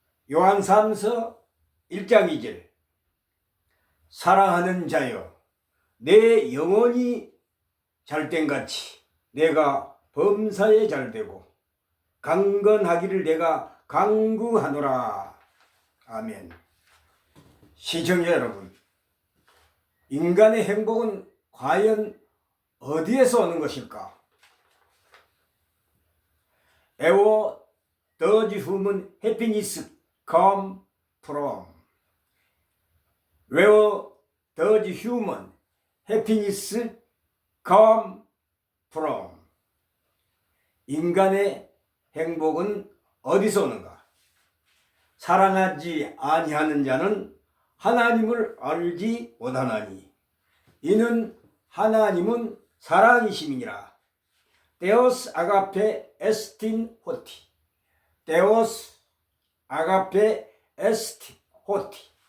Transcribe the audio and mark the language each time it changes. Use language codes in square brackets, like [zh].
[ko] 요한 3서 1장 2절, 사랑하는 자여 내 영혼이 잘된같이 내가 범사에 잘되고 강건하기를 내가 간구하노라. 아멘. 시청자 여러분, 인간의 행복은 과연 어디에서 오는 것일까? [en] Where does human happiness come from? Where does human happiness come from? [ko] 인간의 행복은 어디서 오는가? 사랑하지 아니하는 자는 하나님을 알지 못하나니 이는 하나님은 사랑이심이니라. [la] Deus agape est hoti. Deus agape est hoti.